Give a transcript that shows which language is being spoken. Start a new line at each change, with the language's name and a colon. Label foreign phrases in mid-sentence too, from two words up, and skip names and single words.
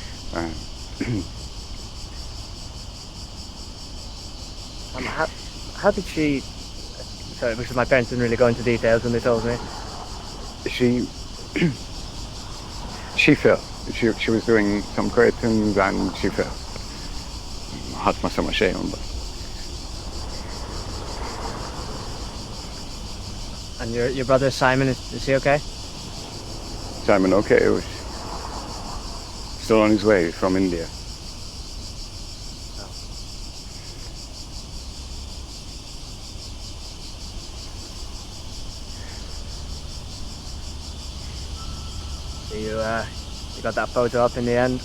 English: How did she... Sorry, because my parents didn't really go into details when they told me. She fell. She was doing some curtains and she fell.
Maltese: Ħadd ma sema xejn imbagħad.
English: And your brother Simon, is he okay? Simon, okay, he was still on his way from India. So you got that photo up in the end?